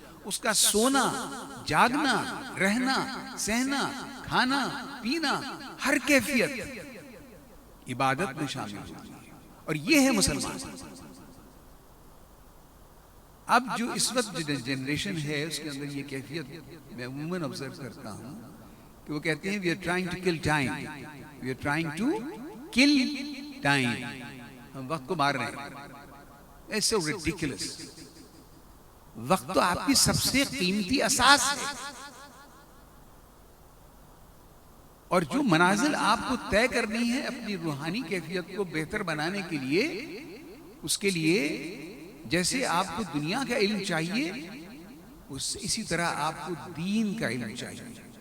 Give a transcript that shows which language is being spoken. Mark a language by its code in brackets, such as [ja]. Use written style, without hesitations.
[ur] اس کا سونا، جاگنا، رہنا، سہنا، کھانا، پینا، ہر کیفیت عبادت میں شامل ہوتی ہے. اور یہ ہے مسلمان. اب جو اس وقت جنریشن ہے اس کے اندر یہ کیفیت میں عموماً آبزرو کرتا ہوں کہ وہ کہتے ہیں [en] we are trying to kill time, we are trying to kill time, [ur] ہم وقت کو مار رہے ہیں. [en] It's so ridiculous. [ur] وقت تو آپ کی سب سے قیمتی اساس ہے، اور جو منازل آپ کو طے کرنی ہے اپنی روحانی کیفیت کو بہتر بنانے کے لیے، اس کے لیے جیسے آپ کو دنیا کا علم چاہیے، اسی طرح آپ کو دین کا علم چاہیے.